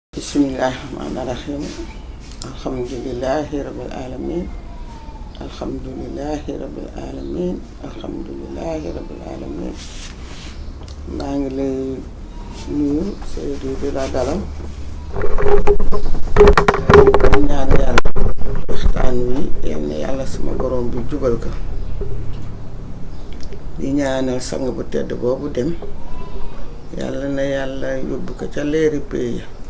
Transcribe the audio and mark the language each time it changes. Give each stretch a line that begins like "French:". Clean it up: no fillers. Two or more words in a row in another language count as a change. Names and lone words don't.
Arabic: بسم الله الرحمن الرحيم الحمد لله رب العالمين. الحمد لله رب العالمين. الحمد لله رب العالمين.
Wolof: maa ngi lay nuyu Seydou di la dalal ñaan yàlla waxtaan wi yal na yàlla sama borom bi jubal ko di ñaanal sang bu tedd boobu dem yàlla na yàlla yóbbu ko ca leeri pays